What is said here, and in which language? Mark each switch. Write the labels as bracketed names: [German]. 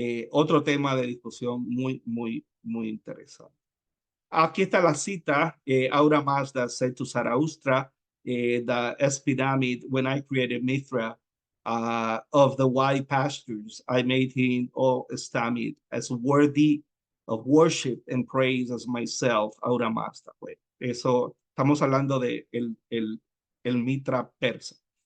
[Spanish] Otro tema de discusión muy, muy, muy interesante. Aquí está la cita. [English] Aura Mazda said to Zarathustra, the Epidamid, when I created Mithra of the wide pastures, I made him, O Stamid, as worthy of worship and praise as myself, Aura Mazda. [Spanish] Pues. Eso, estamos hablando de el Mitra persa.